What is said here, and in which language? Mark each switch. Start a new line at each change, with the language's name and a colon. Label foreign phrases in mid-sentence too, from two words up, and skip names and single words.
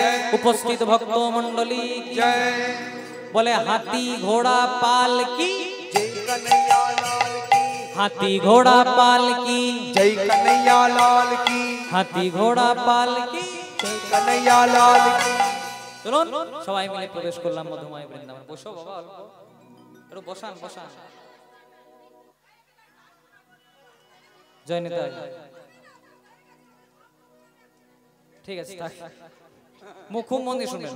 Hindi: उपस्थित भक्तों मंडली की जय, बोले हाथी घोड़ा पाल की जय कन्हैया लाल की, हाथी घोड़ा पाल की जय कन्हैया लाल की, हाथी घोड़ा पाल की। जय कन्हैया लाल की।
Bangla: চলুন সবাই মিলে প্রবেশ করলাম মধুময় বৃন্দাবন। বসো বাবা, অল্প একটু বসান বসান। জয় নিতাই। ঠিক আছে, থাক। মুখ খুব মন দিয়ে শুনবেন।